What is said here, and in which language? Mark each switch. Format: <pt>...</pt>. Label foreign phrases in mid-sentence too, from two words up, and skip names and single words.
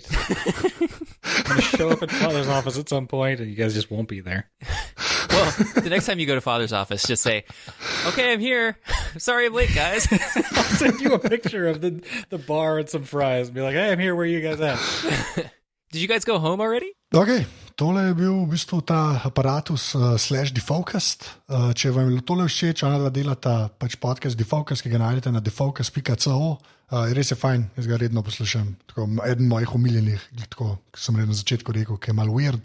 <en>I'm going to show up at Father's office at some point, and you guys just won't be there. Well, the next time you go to Father's office, just say, "Okay, I'm here. Sorry I'm late, guys." I'll send you a picture of the bar and some fries and be like, "Hey, I'm here. Where are you guys at?" Did you guys go home already? Okay.</en> <sl>Tole je bil v bistvu ta aparatus / Defocused. Če vam je tole všeč, ona dva delata pač podcast Defocused, ki ga najdete na defocused.co. Res je fajn, jaz ga redno poslušam. Tako, eden mojih omiljenih, tako sem redno na začetku rekel, ki je malo weird.</sl>